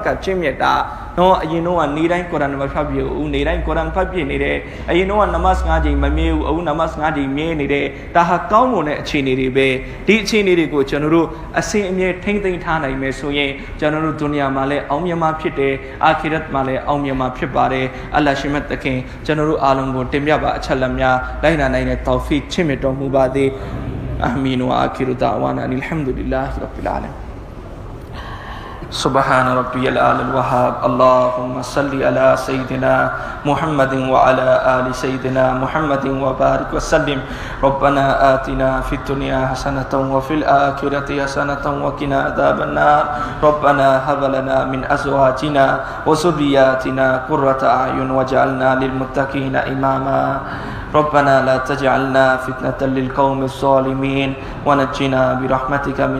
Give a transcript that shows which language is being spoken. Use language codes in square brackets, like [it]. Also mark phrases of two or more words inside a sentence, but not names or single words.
[my] က်ကချင်းမြတ်တာနော်အရင်တော့ကနေတိုင်းကုရ်အာန်မဖတ်ပြဘူးနေတိုင်းကုရ်အာန်ဖတ်ပြနေတယ်အရင်တော့နမတ်5ချိန်မမြဲဘူးအခုနမတ်5ချိန်မြဲနေတယ်ဒါဟာကောင်းမွန်တဲ့အခြေအနေတွေပဲဒီအခြေအနေတွေကိုကျွန်တော်တို့အစဉ်အမြဲထိမ့်သိမ်းထားနိုင်မယ်ဆိုရင်ကျွန်တော်တို့ဒုနီယာမှာလည်းအောင်မြင်မှာဖြစ်တယ်အာခီရတ်မှာလည်းအောင်မြင်မှာဖြစ်ပါတယ်အလ္လာဟ်ရှင်မြတ်သခင်ကျွန်တော်တို့အားလုံးကိုတင်ပြပါအချက်လက်များလိုက်နာနိုင်တဲ့တောဖီချစ်မြတ်တော်မူပါသည် [ar] آمين وآخر دعوانا أن الحمد لله رب العالمين سبحان ربي الأعلى الوهاب اللهم صل على سيدنا محمد وعلى آل سيدنا محمد وبارك وسلم ربنا آتنا في الدنيا حسنة وفي الآخرة حسنة وقنا عذاب النار ربنا هب لنا من أزواجنا وذرياتنا قرة أعين واجعلنا للمتقين إماما ربنا لا تجعلنا فتنة للقوم الظالمين ونجنا برحمتك من